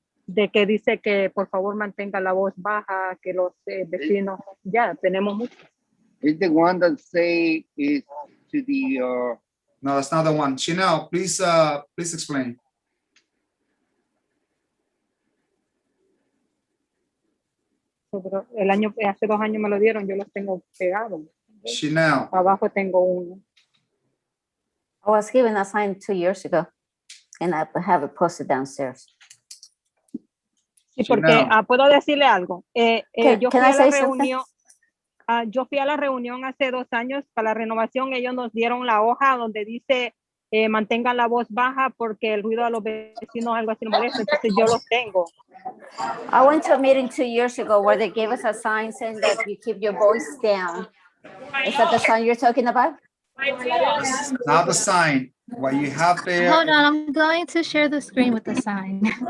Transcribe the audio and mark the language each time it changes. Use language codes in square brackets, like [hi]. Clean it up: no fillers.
[es] De que dice que por favor mantenga la voz baja, que los vecinos, ya tenemos mucho. [en] Is the one that say is to the No, that's not the one. Chanel, please, please explain. [es] Pero hace 2 años me lo dieron, yo los tengo pegados. [en] Chanel, [es] Abajo tengo uno. [en] I was given a sign 2 years ago, and I have it posted downstairs. [es] Sí, porque [en] Chanel. [es] puedo decirle algo. Yo fui [en] Can I [es] a la [en] say something? [es] reunión. Yo fui a la reunión hace 2 años para la renovación. Ellos nos dieron la hoja donde dice mantengan la voz baja porque el ruido a los vecinos algo así nos molesta. Entonces yo los tengo. [en] I went to a meeting 2 years ago where they gave us a sign saying that you keep your voice down. Is that the sign you're talking about? not the sign. What you have there. Hold on, I'm going to share the screen with the sign.